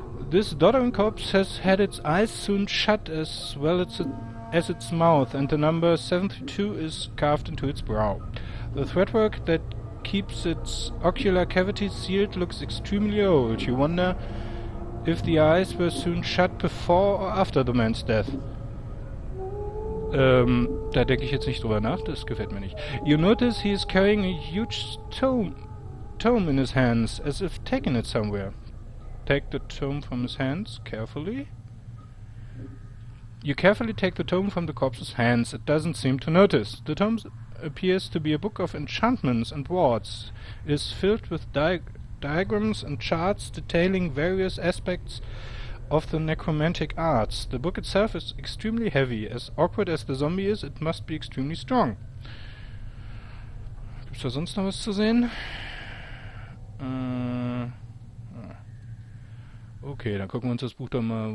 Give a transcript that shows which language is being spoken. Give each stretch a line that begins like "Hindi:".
English: This doddering corpse has had its eyes sewn shut as well as its mouth, and the number 72 is carved into its brow. The threadwork that keeps its ocular cavities sealed looks extremely old. You wonder if the eyes were sewn shut before or after the man's death.
German: Da denke ich jetzt nicht drüber nach, das gefällt mir nicht.
English: You notice he is carrying a huge tome in his hands, as if taking it somewhere. Take the tome from his hands, carefully. You carefully take the tome from the corpse's hands. It doesn't seem to notice. The tome appears to be a book of enchantments and wards. It is filled with diagrams and charts detailing various aspects of the necromantic arts. The book itself is extremely heavy. As awkward as the zombie is, it must be extremely strong.
German: Gibt's da sonst noch was zu sehen? Okay, dann gucken wir uns das Buch doch mal.